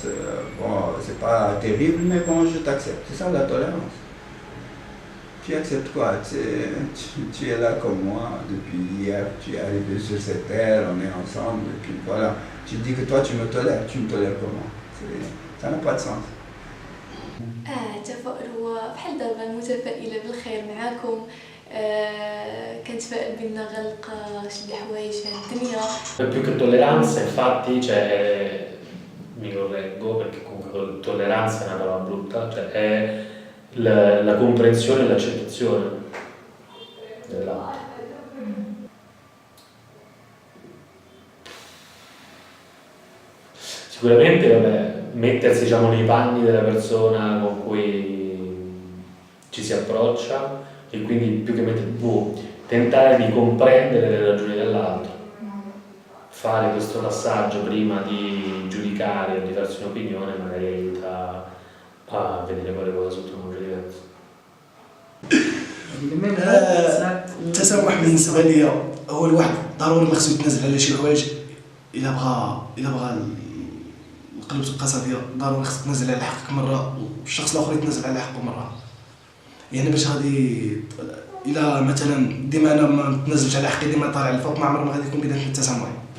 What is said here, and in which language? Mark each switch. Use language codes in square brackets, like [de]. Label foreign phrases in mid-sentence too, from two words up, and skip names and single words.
[fr] Bon, c'est pas terrible, mais bon, je t'accepte. C'est ça la tolérance. Tu acceptes quoi? Tu es là comme moi depuis hier, tu es arrivé sur cette terre, on est ensemble, et puis voilà. Tu dis que toi tu me tolères comment? Ça n'a pas de sens. [ar] تفائلوا بحال دابا متفائلة بالخير معاكم. كنتفائل بأن غنلقى شي الحوايج في الدنيا. [it] Più che tolleranza, infatti, mi correggo perché comunque tolleranza è una parola brutta, è la comprensione e l'accettazione dell'altro. Sicuramente, vabbè, mettersi, diciamo, nei panni della persona con cui ci si approccia e quindi più che tentare di comprendere le ragioni dell'altro, fare questo passaggio prima di giudicare o di farsi un'opinione magari aiuta a vedere quelle cose sotto un punto diverso. [ar] التسامح بالنسبه لي هو الواحد ضروري ما خصو يتنازل على شي حوايج. الا بغى القلب تبقى صافيه ضروري خصك تنازل على حقك مره والشخص الاخر يتنازل على حقه مره. يعني باش غادي الا مثلا ديما انا ما نتنازلش على حقي ديما طالع الفوق ما عمر ما غادي يكون بدايه التسامح.